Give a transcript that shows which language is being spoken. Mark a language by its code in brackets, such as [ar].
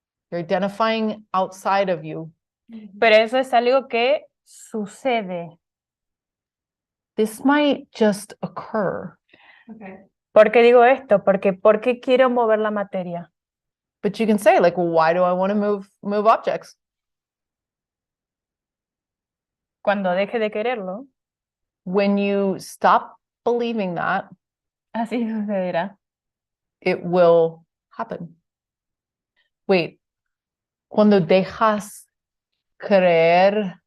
[en] You're identifying outside of you. [es] Pero eso es algo que sucede. [en] This might just occur. Okay. [es] ¿Por qué digo esto? Porque ¿por qué quiero mover la materia? [en] But you can say, like, well, why do I want to move objects? [es] Cuando deje de quererlo, [en] When you stop believing that, [es] así sucederá. [en] it will happen. [es] Wait, cuando dejas creer,